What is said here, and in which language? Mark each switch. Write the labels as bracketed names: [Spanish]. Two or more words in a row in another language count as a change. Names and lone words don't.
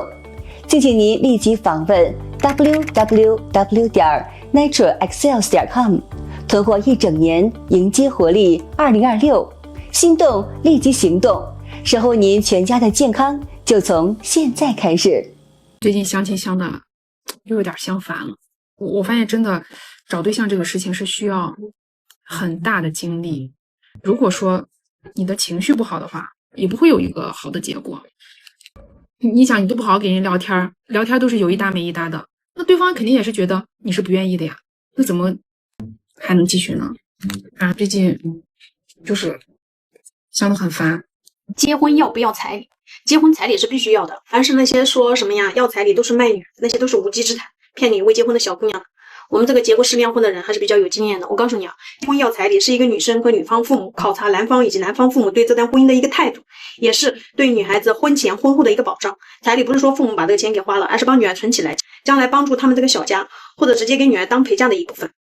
[Chinese] 敬請您立即訪問 www.naturalexcels.com， 囤貨1整年，迎接活力2026，心動立即行動，守護您全家的健康，就從現在開始。最近相親相的又有點相煩了，我發現真的找對象這個事情是需要很大的精力。如果說你的情緒不好的話，也不會有一個好的結果。你想，你都不好好給人聊天都是有一搭沒一搭的，那對方肯定也是覺得你是不願意的呀，那怎麼還能繼續呢？啊，最近就是想得很煩。結婚要不要彩禮？結婚彩禮是必須要的，凡是那些說什麼呀要彩禮都是賣女，那些都是無稽之談，騙你未結婚的小姑娘。我們這個結過10年婚的人還是比較有經驗的。我告訴你啊，結婚要彩禮是一個女生和女方父母考察男方以及男方父母對這段婚姻的一個態度，也是對女孩子婚前婚後的一個保障。彩禮不是說父母把這個錢給花了，而是幫女兒存起來，將來幫助他們這個小家，或者直接給女兒當陪嫁的一部分。